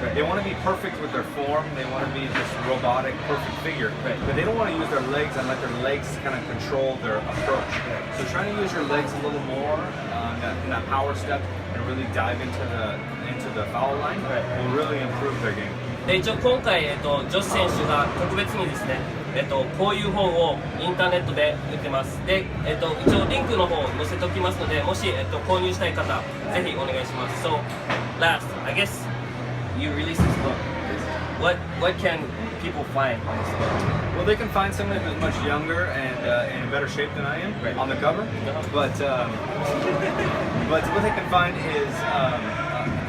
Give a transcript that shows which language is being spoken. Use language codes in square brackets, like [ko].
[en] They want to be perfect with their form. They want to be this robotic, perfect figure, but they don't want to use their legs and let their legs kind of control their approach. So trying to use your legs a little more in that power step and really dive into the foul line will really improve their game. [ja] で一応今回、ジョッシュ選手が特別にですね、こういう本をインターネットで売ってます。で、一応リンクの方を載せておきますので、もし、購入したい方、ぜひお願いします。 [en] So, last, I guess you released this book. What can people find on this book? Well, they can find somebody who's much younger and in better shape than I am on the cover. But what they can find is